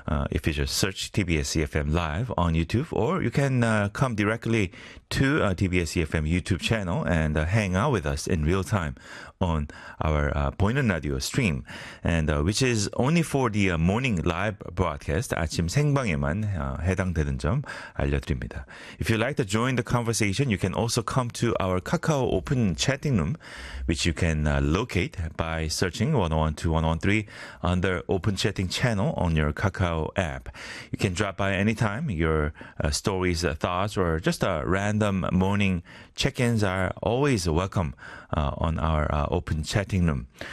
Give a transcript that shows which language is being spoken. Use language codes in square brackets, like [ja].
[en] If you just search TBS EFM Live on YouTube, or you can come directly to TBS EFM YouTube channel and hang out with us in real time on our Boynan Radio stream, and which is only for the morning live broadcast. [ko] 아침 생방에만 해당되는 점 알려드립니다. [en] If you'd like to join the conversation, you can also come to our Kakao open chatting room, which you can locate by searching 101.2/101.3 under open chatting channel on your Kakao app. You can drop by anytime. Your stories, thoughts, or just a random morning check-ins are always welcome on our open chatting room.